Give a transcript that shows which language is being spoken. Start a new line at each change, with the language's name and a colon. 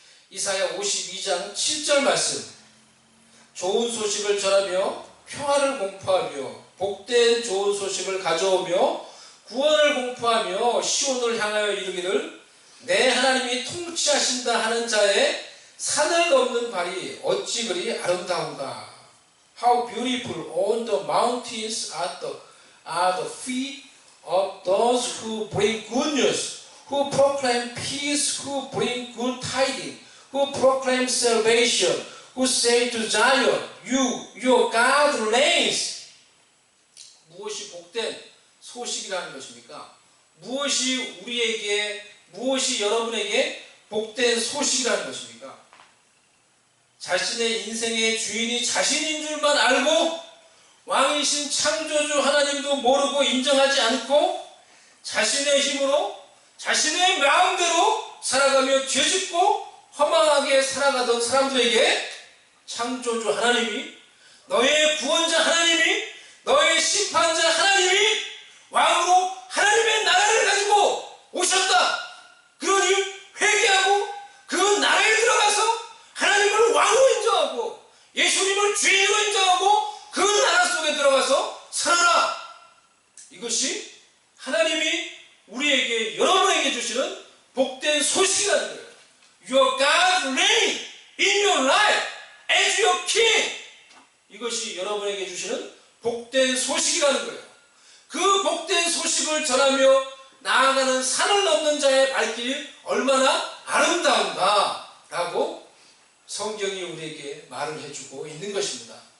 Korean: 이사야 52장 7절 말씀, 좋은 소식을 전하며 평화를 공포하며 복된 좋은 소식을 가져오며 구원을 공포하며 시온을 향하여 이르기를 내 하나님이 통치하신다 하는 자의 산을 넘는 발이 어찌 그리 아름다운가.
English: How beautiful on the mountains are the feet of those who bring good news, who proclaim peace, who bring good tidings, who proclaim salvation, who say to Zion, your God reigns.
Korean: 무엇이 복된 소식이라는 것입니까? 무엇이 우리에게, 무엇이 여러분에게 복된 소식이라는 것입니까? 자신의 인생의 주인이 자신인 줄만 알고 왕이신 창조주 하나님도 모르고 인정하지 않고 자신의 힘으로 자신의 마음대로 살아가며 죄짓고 허망하게 살아가던 사람들에게 창조주 하나님이, 너의 구원자 하나님이, 너의 심판자 하나님이 왕으로 하나님의 나라를 가지고 오셨다. 그러니 회개하고 그 나라에 들어가서 하나님을 왕으로 인정하고 예수님을 주인으로 인정하고 그 나라 속에 들어가서 살아라. 이것이 하나님이 우리에게, 여러분에게 주시는 복된 소식이라는 거예요.
English: Your God reign in your life as your king.
Korean: 이것이 여러분에게 주시는 복된 소식이라는 거예요. 그 복된 소식을 전하며 나아가는 산을 넘는 자의 발길이 얼마나 아름다운가 라고 성경이 우리에게 말을 해주고 있는 것입니다.